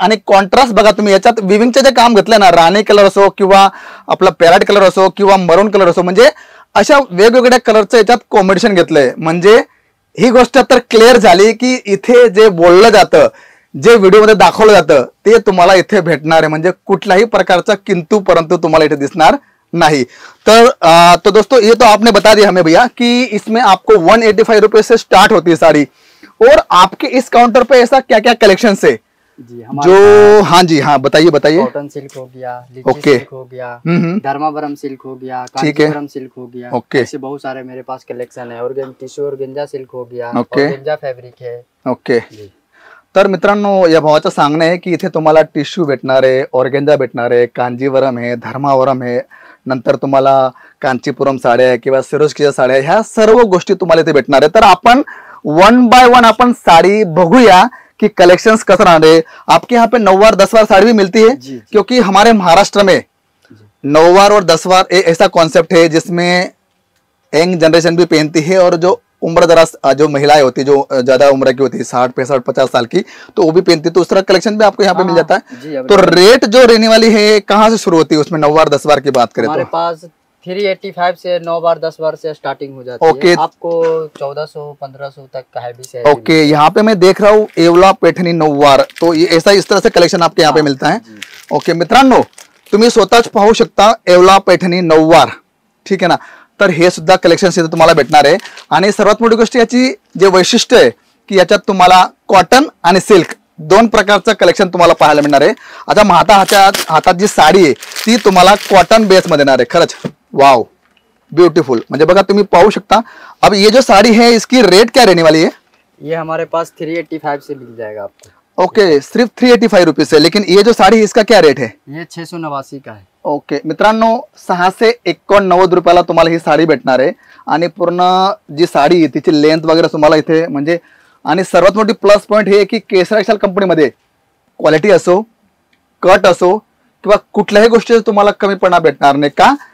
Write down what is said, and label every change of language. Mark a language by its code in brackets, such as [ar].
[mr] आणि कॉन्ट्रास्ट बघा तुम्ही, याच्यात विविंगचे जे काम घेतलंय ना, राणी कलर असो किंवा आपला पॅरेट कलर असो किंवा मरून कलर असो, म्हणजे अशा वेगवेगळ्या कलरचं याच्यात कॉम्बिनेशन घेतलंय. म्हणजे ही गोष्ट तर क्लिअर झाली की इथे जे बोललं जातं, जे व्हिडिओमध्ये दाखवलं जातं, ते तुम्हाला इथे भेटणार आहे. म्हणजे कुठल्याही प्रकारचा किंतु परंतु तुम्हाला इथे दिसणार नहीं. [hi] तो दोस्तों ये तो आपने बता दिया हमें भैया कि इसमें आपको 185 रुपए से स्टार्ट होती है साड़ी. और आपके इस काउंटर पे ऐसा क्या क्या कलेक्शन है जी जो? हाँ जी, हाँ बताइए बताइए. कॉटन सिल्क हो गया, लिची सिल्क हो गया, धर्मावरम सिल्क हो गया, कांचीवरम सिल्क हो गया. ओके. ऐसे बहुत सारे मेरे पास कलेक्शन है. और टिश्यू और गेंजा सिल्क हो गया, ओके. गेंजा फैब्रिक है. ओके. [mr] तर मित्रांनो, या भावाचं सांगणं आहे की इथे तुम्हाला टिश्यू भेटणार आहे, ऑर्गेंजा भेटणार आहे, कांजीवरम आहे, धर्मावरम आहे, नंतर तुम्हाला कांचीपुरम साड्या आहे किंवा सिरोस्कीच्या साड्या, ह्या सर्व गोष्टी तुम्हाला इथे भेटणार आहे. तर आपण 1 बाय 1 अपन साड़ी बघूया कि कलेक्शंस कसं राहणार है. [hi] आपके यहाँ पे 9 वार 10 वार साड़ी भी मिलती है जी. क्योंकि हमारे महाराष्ट्र में 9 वार और 10 वार ऐसा कॉन्सेप्ट है जिसमें यंग जनरेशन भी पहनती है, और जो उम्र दराज जो महिलाएं होती है, जो ज्यादा उम्र की होती है 60 65 50 साल की, तो वो भी पहनती है. तो उस तरह कलेक्शन भी आपको यहाँ पे मिल जाता है. तो रेट जो रहने वाली है कहाँ से शुरू होती है उसमें 9 वार 10 वार की बात करें हमारे तो? पास 385 से 9 बार 10 बार से स्टार्टिंग हो जाती ओके. है. आपको 1400 1500 तक का है भी से. ओके. यहाँ पे मैं देख रहा हूँ येवला पैठणी 9 वार, तो ये ऐसा इस तरह से कलेक्शन आपके यहाँ पे मिलता है. [mr] ओके मित्रांनो, तुम्ही स्वतःच पाहू शकता येवला पैठणी 9 वार. ठीक आहे ना. तर हे सुद्धा कलेक्शन इथे तुम्हाला भेटणार आहे. आणि सर्वात मोठी गोष्ट याची जे वैशिष्ट्य आहे की याच्यात तुम्हाला कॉटन आणि सिल्क दोन प्रकारचं कलेक्शन तुम्हाला पाहायला मिळणार आहे. आता हातात जी साडी आहे ती तुम्हाला कॉटन बेस मध्ये येणार आहे. खरंच वाव, ब्यूटीफुल. म्हणजे बघा तुम्ही पाहू शकता. [hi] अब ये जो साड़ी है इसकी रेट क्या रहने वाली है? ये हमारे पास 385 से मिल जाएगा आपको. ओके. सिर्फ 385 रुपीज है. लेकिन ये जो साड़ी है इसका क्या रेट है? ये 689 का है. [mr] ओके मित्रांनो, 689 रुपयाला तुम्हाला ही साडी भेटणार आहे. आणि पूर्ण जी साडी आहे तिची लेंथ वगैरे तुम्हाला इथे म्हणजे, आणि सर्वात मोठी प्लस पॉइंट हे की केसरी टेक्सटाईल कंपनीमध्ये क्वालिटी असो, कट असो किंवा कुठल्याही गोष्टी तुम्हाला कमीपणा भेटणार नाही. का?